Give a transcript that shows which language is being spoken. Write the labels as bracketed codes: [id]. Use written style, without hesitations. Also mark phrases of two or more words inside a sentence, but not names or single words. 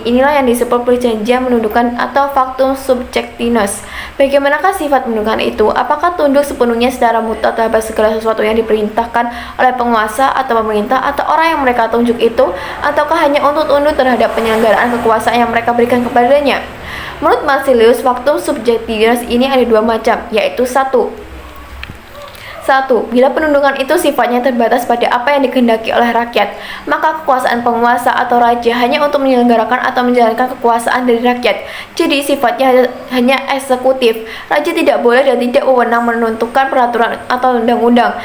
[id] Inilah yang disebut perjanjian menundukkan atau [la] factum subjectinus. [id] Bagaimanakah sifat menundukkan itu? Apakah tunduk sepenuhnya secara mutlak terhadap segala sesuatu yang diperintahkan oleh penguasa atau pemerintah atau orang yang mereka tunjuk itu, ataukah hanya untuk tunduk terhadap penyelenggaraan kekuasaan yang mereka berikan kepadanya? Menurut Marcellus, [la] factum subjectinus [id] ini ada dua macam, yaitu satu, bila penundukan itu sifatnya terbatas pada apa yang dikehendaki oleh rakyat, maka kekuasaan penguasa atau raja hanya untuk menyelenggarakan atau menjalankan kekuasaan dari rakyat. Jadi sifatnya hanya eksekutif. Raja tidak boleh dan tidak wewenang menentukan peraturan atau undang-undang.